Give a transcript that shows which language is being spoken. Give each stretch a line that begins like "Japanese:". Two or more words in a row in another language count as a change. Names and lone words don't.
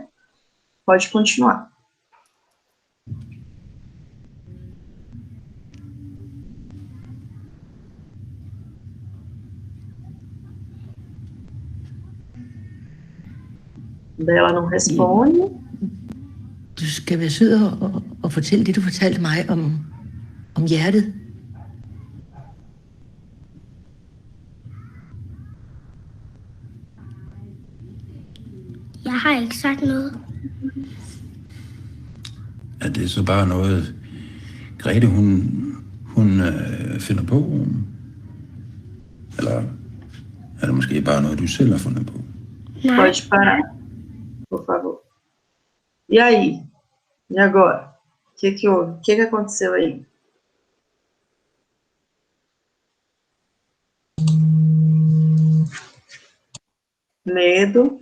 Portuguese: Pode continuar. Daí ela não responde.
Danish: Du skal være sød og fortælle det, du fortalte mig om hjertet. Jeg har ikke sagt noget. Er det så bare noget, Grete, hun finder på? Eller er det måske bare noget, du selv har fundet på? Nej.
Portuguese: Pode parar, por favor. E aí? E agora? O que houve? O que aconteceu aí? Medo.